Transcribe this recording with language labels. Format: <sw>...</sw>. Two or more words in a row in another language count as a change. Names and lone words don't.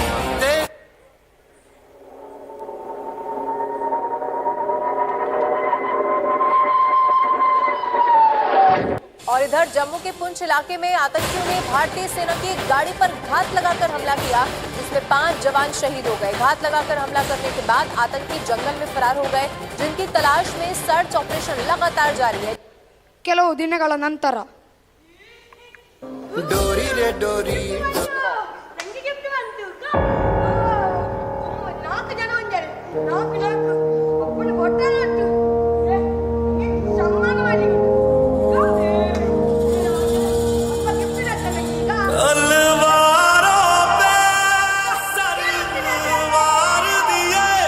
<hi>और इधर जम्मू के पुंछ इलाके में आतंकियों ने भारतीय सेना की एक गाड़ी पर घात लगाकर हमला किया, जिसमें 5 जवान शहीद हो गए. घात लगाकर हमला करने के बाद आतंकी जंगल में फरार हो गए, जिनकी तलाश में सर्च ऑपरेशन लगातार जारी है.</hi> <kn>ಕೆಲವು ದಿನಗಳ ನಂತರ</kn> <hi>डोरी रे डोरी</hi> <kn>ನಂಗೆ ಗಿಫ್ಟ್ ಬಂತು. 4 ಜನ ಒಂದರೆ 4 ಒಬ್ಬನ ಬೊಟ್ಟಲ್ ಉಂಟು. ಸಮ್ಮಾನ ಮಾಡಿ</kn> <hi>तलवारों पे सर वार दिए,</hi>